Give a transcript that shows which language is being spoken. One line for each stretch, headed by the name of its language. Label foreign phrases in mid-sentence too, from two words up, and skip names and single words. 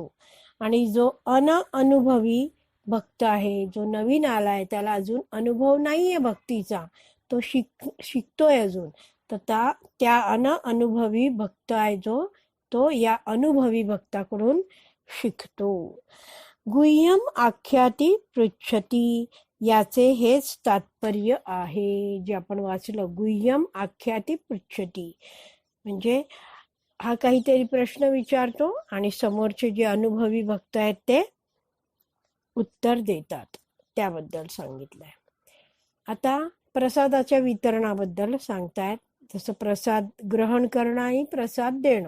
Marathi: आणि जो अनुभवी भक्त आहे, जो नवीन आलाय, त्याला अजून अनुभव नाहीये भक्तीचा, तो शिकतोय अजून, तर त्या अनुभवी भक्त आहे जो, तो या अनुभवी भक्ताकडून शिकतो.
Sanskrit: गुह्यम आख्याति पृच्छति,
Marathi: याचे हेच तात्पर्य आहे जे आपण वाचलं.
Sanskrit: गुह्यम आख्याति पृच्छति
Marathi: म्हणजे हा काहीतरी प्रश्न विचारतो आणि समोरचे जे अनुभवी भक्त आहेत ते उत्तर देतात, त्याबद्दल सांगितलंय. आता प्रसादाच्या वितरणाबद्दल सांगतायत. जसं प्रसाद ग्रहण करणं आणि प्रसाद देणं.